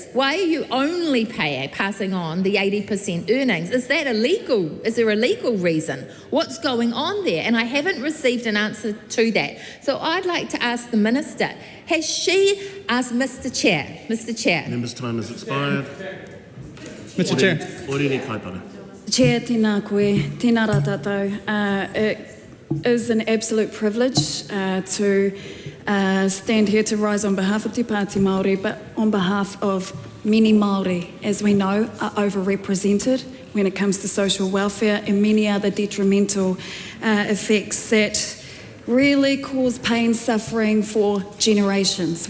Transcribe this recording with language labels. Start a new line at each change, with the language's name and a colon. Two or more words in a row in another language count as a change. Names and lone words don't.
English: Why are you only passing on the 80% earnings? Is that illegal? Is there a legal reason? What's going on there? And I haven't received an answer to that. So I'd like to ask the Minister, has she asked Mr Chair? Member's time has expired. Mr Chair.
Māori: Orere kaipara. Chair, tēnā koe, tēnā rā tātou.
English: It is an absolute privilege to stand here to rise on behalf of Te Pāti Māori, but on behalf of many Māori, as we know, are overrepresented when it comes to social welfare and many other detrimental effects that really cause pain, suffering for generations.